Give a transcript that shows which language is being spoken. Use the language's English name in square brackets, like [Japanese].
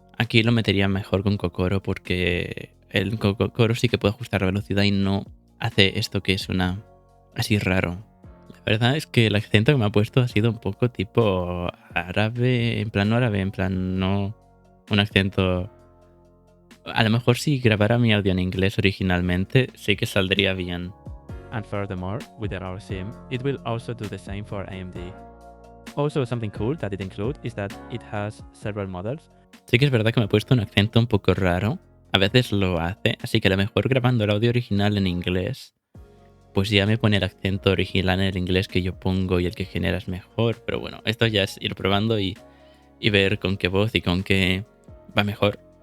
[Spanish] Aquí lo metería mejor con Kokoro porque el Kokoro sí que puede ajustar la velocidad y no hace esto que suena así raro. La verdad es que el acento que me ha puesto ha sido un poco tipo árabe, en plan no un acento A lo mejor si grabara mi audio en inglés originalmente, sí que saldría bien. [English] And furthermore, with the RAW sim, it will also do the same for AMD. Also, something cool that it includes is that it has several models. [Spanish] Sí que es verdad que me he puesto un acento un poco raro. A veces lo hace, así que a lo mejor grabando el audio original en inglés, pues ya me pone el acento original en el inglés que yo pongo y el que generas mejor. Pero bueno, esto ya es ir probando y ver con qué voz y con qué va mejor.